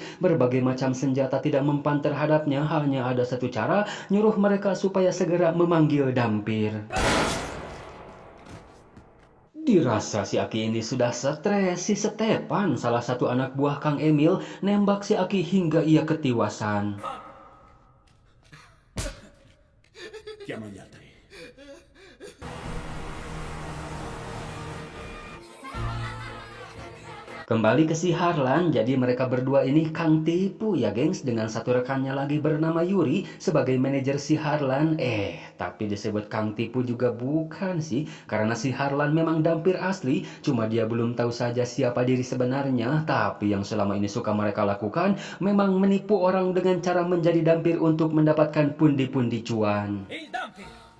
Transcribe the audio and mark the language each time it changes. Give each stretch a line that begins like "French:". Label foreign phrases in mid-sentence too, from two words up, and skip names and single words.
Indonesian: Berbagai macam senjata tidak mempan terhadapnya, hanya ada satu cara, nyuruh mereka supaya segera memanggil Dampir. Dirasa si Aki ini sudah stres, si Stepan, salah satu anak buah Kang Emil, nembak si Aki hingga ia ketiwasan.
Italian: Chiama gli altri.
Indonesian: Kembali ke si Harlan, jadi mereka berdua ini Kang tipu ya gengs, dengan satu rekannya lagi bernama Yuri sebagai manajer si Harlan. Tapi disebut Kang tipu juga bukan sih, karena si Harlan memang Dampir asli, cuma dia belum tahu saja siapa diri sebenarnya. Tapi yang selama ini suka mereka lakukan memang menipu orang dengan cara menjadi Dampir untuk mendapatkan pundi-pundi cuan.
Italian: Il Dampir!